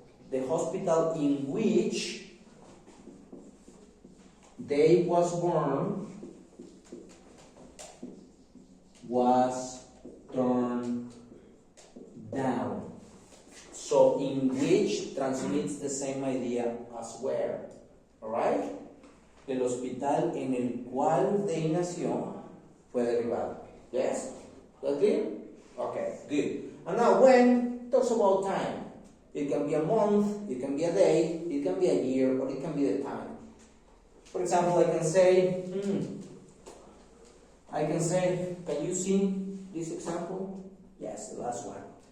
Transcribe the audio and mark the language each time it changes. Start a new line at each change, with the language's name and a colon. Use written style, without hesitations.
English: The hospital in which Dave was born was turned down. So, in which transmits the same idea as where. Alright?
Spanish: El hospital en el cual Dave nació fue derribado.
English: Yes? That clear? Okay, good. And now when talks about time. It can be a month, it can be a day, it can be a year, or it can be the time. For example, I can say, can you see this example? Yes, the last one.